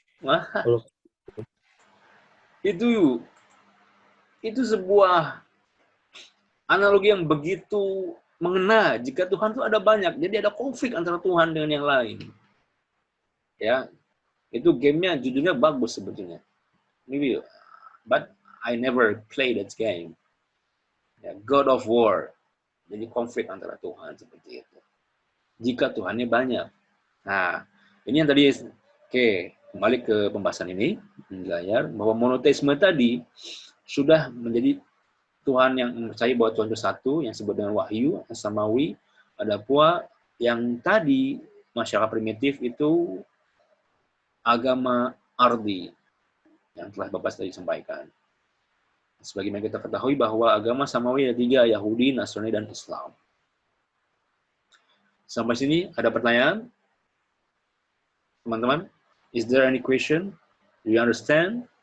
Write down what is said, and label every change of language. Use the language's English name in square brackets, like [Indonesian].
[Indonesian] Wah, itu sebuah analogi yang begitu mengena. Jika Tuhan itu ada banyak, jadi ada konflik antara Tuhan dengan yang lain. Ya, itu gamenya judulnya bagus sebetulnya. [English] Maybe, but I never play that game. [Indonesian] Ya, God of War. Jadi konflik antara Tuhan seperti itu. Jika Tuhannya banyak. Nah, ini yang tadi, kembali ke pembahasan ini di layar, bahwa monoteisme tadi sudah menjadi Tuhan yang percaya bahwa Tuhan itu satu, yang disebut dengan wahyu, samawi. Ada pula yang tadi masyarakat primitif itu agama ardi, yang telah Bapak tadi sampaikan. Sebagaimana kita ketahui bahwa agama samawi ada 3, Yahudi, Nasrani, dan Islam. Sampai sini ada pertanyaan? Teman-teman, [English] is there any question? Do you understand?